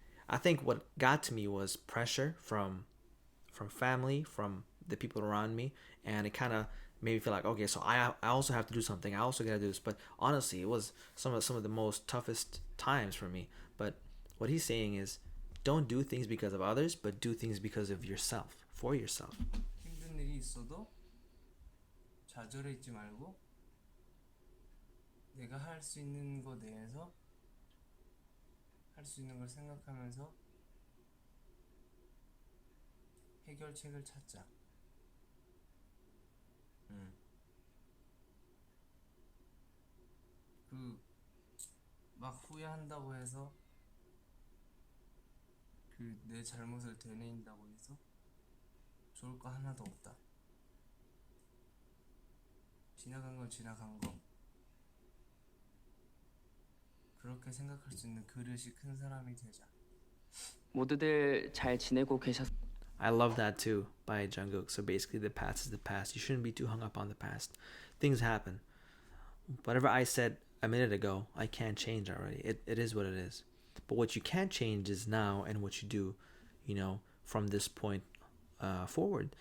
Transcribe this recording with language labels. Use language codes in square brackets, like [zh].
[en] I think what got to me was pressure from family, from the people around me, and it kind of made me feel like, okay, so I also have to do something. I also gotta do this. But honestly, it was some of the most toughest times for me. But what he's saying is, don't do things because of others, but do things because of yourself, for yourself. [ko] 힘든 일이 있어도 좌절해 있지 말고 내가 할 수 있는 거 내에서 할 수 있는 걸 생각하면서 해결책을 찾자. 막 후회한다고 해서 내 잘못을 되뇌인다고 해서 좋을 거 하나도 없다. 지나간 건 지나간 거. 그렇게 생각할 수 있는 그릇이 큰 사람이 되자. 모두들 잘 지내고 [en] I love that too by Jungkook. So basically the past is the past. You shouldn't be too hung up on the past. Things happen. Whatever I said a minute ago, I can't change already. It is what it is. But what you can change is now and what you do, from this point forward.